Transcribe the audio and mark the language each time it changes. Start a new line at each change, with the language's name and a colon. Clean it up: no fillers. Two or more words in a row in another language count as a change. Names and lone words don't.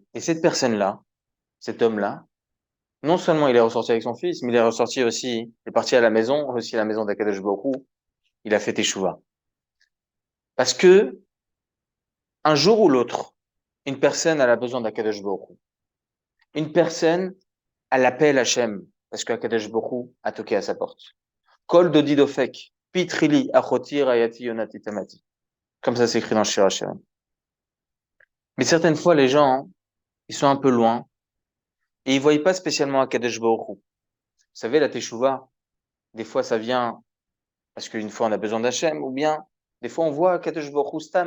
French: Et cette personne-là, cet homme-là, non seulement il est ressorti avec son fils, mais il est ressorti aussi, il est parti à la maison, aussi à la maison d'Akadosh Baruch Hu, il a fait Teshuvah. Parce que, un jour ou l'autre, une personne, elle a besoin d'Akadosh Baruch Hu. Une personne, elle appelle Hachem, parce qu'Akadosh Baruch Hu a toqué à sa porte.
Hebrew: קול דודי דופק, פתחי לי אחותי רעיתי יונתי תמתי.
French: Comme ça, c'est écrit dans Shir Hashem. Mais certaines fois, les gens, hein, ils sont un peu loin, et ils voient pas spécialement Akadosh Baruch Hu. Vous savez, la Teshuvah, des fois, ça vient parce qu'une fois, on a besoin d'Hachem, ou bien, des fois, on voit Akadosh Baruch Hu Stam.